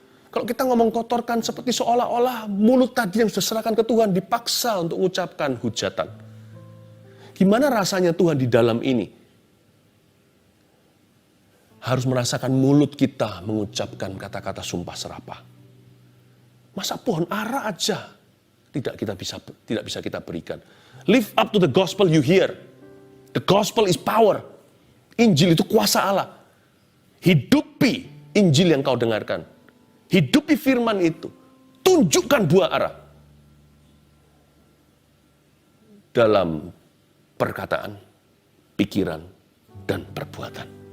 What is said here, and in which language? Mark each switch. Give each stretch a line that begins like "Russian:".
Indonesian: Kalau kita ngomong kotorkan seperti seolah-olah mulut tadi yang sudah serahkan ke Tuhan dipaksa untuk mengucapkan hujatan. Gimana rasanya Tuhan di dalam ini? Harus merasakan mulut kita mengucapkan kata-kata sumpah serapah. Masa pohon ara aja tidak bisa kita berikan.
English: Live up to the gospel you hear. The gospel is power.
Indonesian: Injil itu kuasa Allah. Hidupi Injil yang kau dengarkan. Hidupi firman itu. Tunjukkan buah ara. Dalam perkataan, pikiran, dan perbuatan.